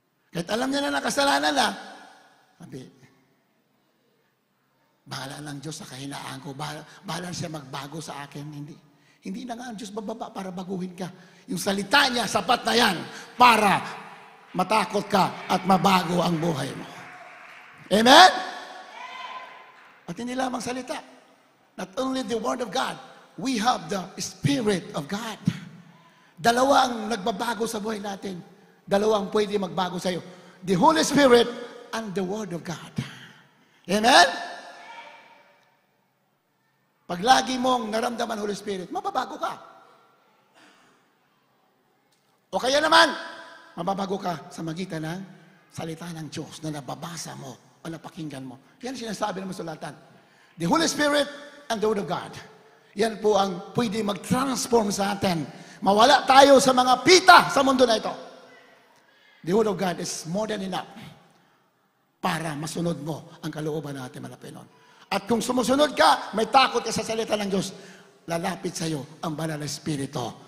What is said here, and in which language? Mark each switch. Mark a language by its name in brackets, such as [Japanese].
[Filipino] Kahit alam niya na nakasalanan na, sabi, bahala ng Diyos sa kahinaan ko, bahala siya magbago sa akin. Hindi na nga ang Diyos bababa para baguhin ka. Yung salita niya, sapat na yan para matakot ka at mabago ang buhay mo. Amen? At hindi lamang salita. [English] Not only the Word of God, we have the Spirit of God. [Filipino] Dalawa ang nagbabago sa buhay natin. Dalawa ang pwede magbago sa iyo. [English] The Holy Spirit and the Word of God. Amen? [Filipino] Pag lagi mong naramdaman Holy Spirit, mababago ka. O kaya naman, mababago ka sa magitan ng salita ng Diyos na nababasa mo o napakinggan mo. Yan sinasabi ng masulatan. [English] The Holy Spirit and the Word of God. [Filipino] Yan po ang pwede mag-transform sa atin. Mawala tayo sa mga pita sa mundo na ito. [English] The Word of God is more than enough [Filipino] para masunod mo ang kalooban natin malapinon. At kung sumusunod ka, may takot ka sa salita ng Diyos, lalapit sa iyo ang Banal na Espiritu.